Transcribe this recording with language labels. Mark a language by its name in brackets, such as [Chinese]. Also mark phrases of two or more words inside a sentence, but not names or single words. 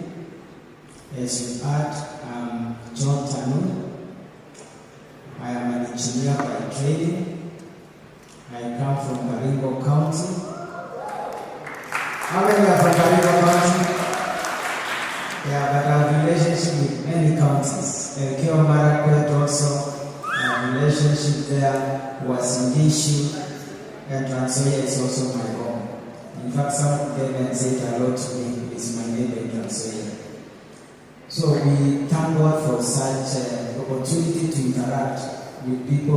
[English] As you heard, I'm John Tanun. I am an engineer by training. I come from Baringo County. How many are from Baringo County? Yeah, but I have relationship with many counties. Elgeyo Marakwet also, a relationship there was in issue, and Trans Nzoia is also my home. In fact, some of them have said hello to me, it's my neighbor in Trans Nzoia. So we thank God for such an opportunity to interact with people.